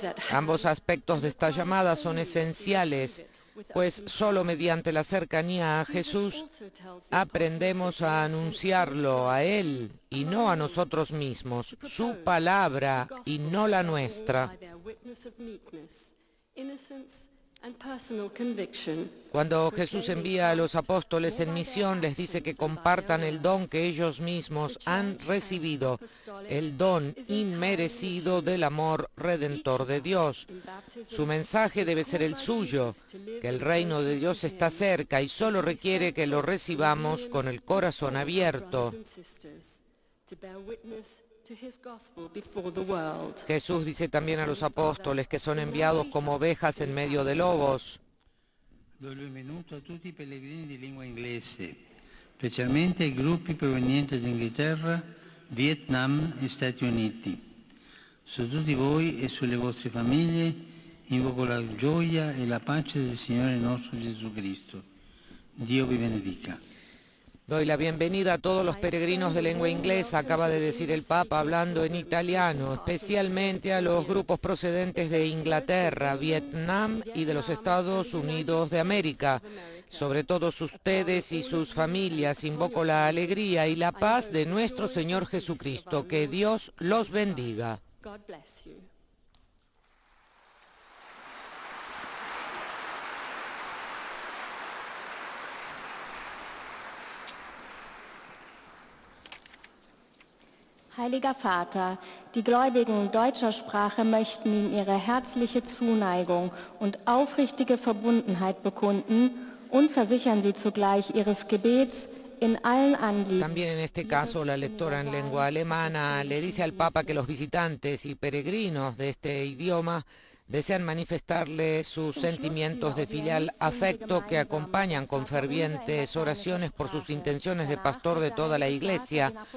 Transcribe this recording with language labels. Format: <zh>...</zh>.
<es>Ambos aspectos de esta llamada son esenciales, pues solo mediante la cercanía a Jesús aprendemos a anunciarlo a Él y no a nosotros mismos, su palabra y no la nuestra.</es> <en>innocence and personal conviction.</en> <es>Cuando Jesús envía a los apóstoles en misión, les dice que compartan el don que ellos mismos han recibido, el don inmerecido del amor redentor de Dios. Su mensaje debe ser el suyo, que el reino de Dios está cerca y solo requiere que lo recibamos con el corazón abierto. Jesús dice también a los apóstoles que son enviados como ovejas en medio de lobos.</es> <it>Do il benvenuto a tutti i pellegrini di lingua inglese, specialmente ai gruppi provenienti da Inghilterra, Vietnam e Stati Uniti. Su tutti voi e sulle vostre famiglie invoco la gioia e la pace del Signore nostro Gesù Cristo. Dio vi benedica.</it> <es>Doy la bienvenida a todos los peregrinos de lengua inglesa, acaba de decir el Papa hablando en italiano, especialmente a los grupos procedentes de Inglaterra, Vietnam y de los Estados Unidos de América. Sobre todos ustedes y sus familias invoco la alegría y la paz de nuestro Señor Jesucristo. Que Dios los bendiga.</es> <de>Heiliger Vater, die Gläubigen deutscher Sprache möchten Ihnen ihre herzliche Zuneigung und aufrichtige Verbundenheit bekunden und versichern Sie zugleich Ihres Gebets in allen Anliegen.</de> <es>También en este caso la lectora en lengua alemana le dice al Papa que los visitantes y peregrinos de este idioma desean manifestarle sus sentimientos de filial afecto que acompañan con fervientes oraciones por sus intenciones de pastor de toda la Iglesia.</es>